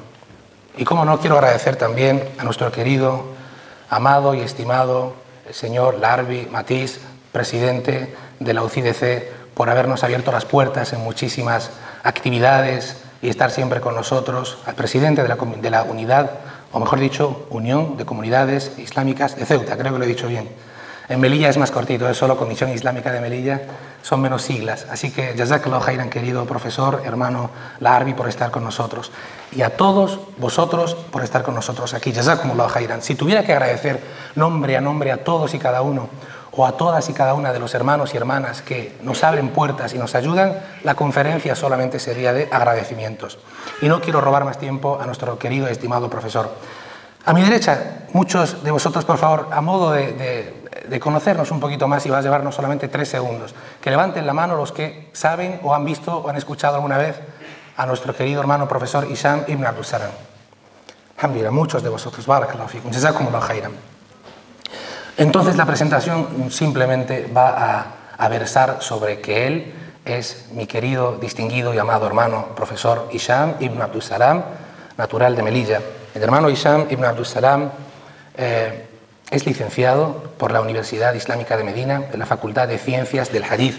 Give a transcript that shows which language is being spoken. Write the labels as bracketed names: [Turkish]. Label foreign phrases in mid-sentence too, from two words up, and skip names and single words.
[Spanish] Y como no, quiero agradecer también a nuestro querido, amado y estimado el señor Larbi Matiz, presidente de la UCIDC, por habernos abierto las puertas en muchísimas actividades y estar siempre con nosotros, al presidente de la unidad, o mejor dicho, Unión de Comunidades Islámicas de Ceuta, creo que lo he dicho bien. En Melilla es más cortito, es solo Comisión Islámica de Melilla, son menos siglas. Así que [Arabic] جزاك الله خيرا, [Spanish] querido profesor, hermano Larbi, por estar con nosotros. Y a todos vosotros por estar con nosotros aquí, [Arabic] جزاكم الله خيرا. [Spanish] Si tuviera que agradecer nombre a todos y cada uno, o a todas y cada una de los hermanos y hermanas que nos abren puertas y nos ayudan, la conferencia solamente sería de agradecimientos. Y no quiero robar más tiempo a nuestro querido y estimado profesor. A mi derecha, muchos de vosotros, por favor, a modo de conocernos un poquito más, y va a llevarnos solamente 3 segundos, que levanten la mano los que saben o han visto o han escuchado alguna vez a nuestro querido hermano profesor Hisham ibn Abdul Salam. Alhamdulillah, muchos de vosotros, [Arabic] بارك الله فيكم، جزاكم الله خيرا. [Spanish] Entonces la presentación simplemente va a versar sobre que él es mi querido, distinguido y amado hermano profesor Hisham ibn Abdul Salam, natural de Melilla. El hermano Hisham ibn Abdul Salam es licenciado por la Universidad Islámica de Medina en la Facultad de Ciencias del Hadith.